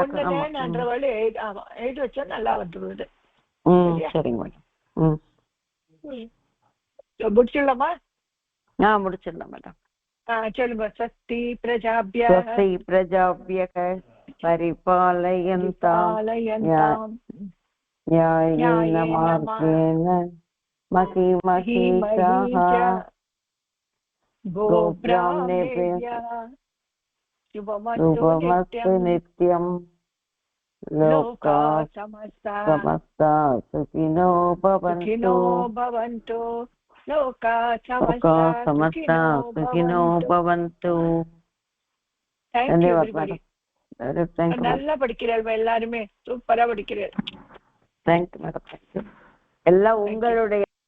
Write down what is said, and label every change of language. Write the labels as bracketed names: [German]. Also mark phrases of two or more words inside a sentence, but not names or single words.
[Tamil] எழுதி வச்சா நல்லா வந்துடுது. சரிங்க மேடம். முடிச்சிடலாமா? முடிச்சிடலாம் மேடம். [Sanskrit] சொல்லுங்க. शक्ति प्रजाभ्य परिपालयन्ताम् न्यायेन मार्गेण महीमहीषः गोब्राह्मणेभ्यः शुभमस्तु नित्यं लोकाः समस्ताः सुखिनो भवन्तु लोकाः समस्ताः सुखिनो भवन्तु. [Tamil] நல்லா படிக்கிறீர்கள் எல்லாருமே, சூப்பரா படிக்கிறீர்கள். [English] thank you madam. [Tamil] எல்லாம் உங்களுடைய